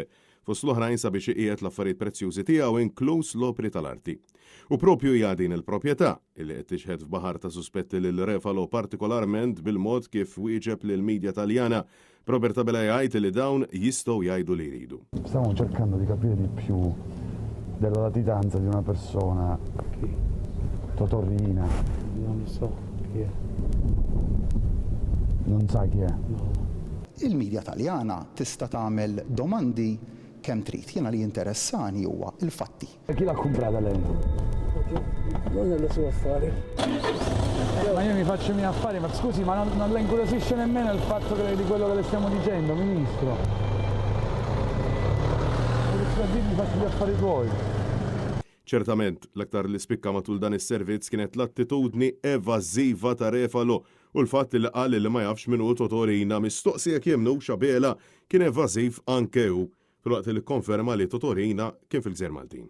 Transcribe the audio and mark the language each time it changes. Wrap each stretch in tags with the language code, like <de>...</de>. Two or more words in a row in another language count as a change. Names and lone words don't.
<mt>Fost l-oħrajn sabiex iqiegħed l-affarijiet prezzjużi tiegħu inkluż l-opri tal-arti. U propju hija din il-proprjetà li qed tixħed f'baħar ta' suspetti lil Refalo partikolarment bil-mod kif wieġeb lill-medja Taljana. Robert Abela jgħid li dawn jistgħu jgħidu li jridu.</mt> <it>Stiamo cercando di capire di più della latitanza di una persona. Chi? Totorina. Non so chi è. Non sa chi è? No.</it> <mt>Il-medja Taljana tista' tagħmel domandi kemm trid. Jiena li interessani huwa il-fatti.</mt> <it>Chi l'ha comprata lei? Non è le sue affari. Ma io mi faccio i miei affari, ma scusi, ma non le incuriosisce nemmeno il fatto di quello che le stiamo dicendo, Ministro? Mi faccio gli affari tuoi.</it> <mt>Ċertament, l-aktar li spikka matul dan is-servizz kienet l-attitudni evażiva ta' Refalo u l-fatt li qal li ma jafx min hu Totorina mistoqsija jemnux Abela kien evażiv anke hu filwaqt li konferma li Totorina kien fil-Gżejjer Maltin.</mt>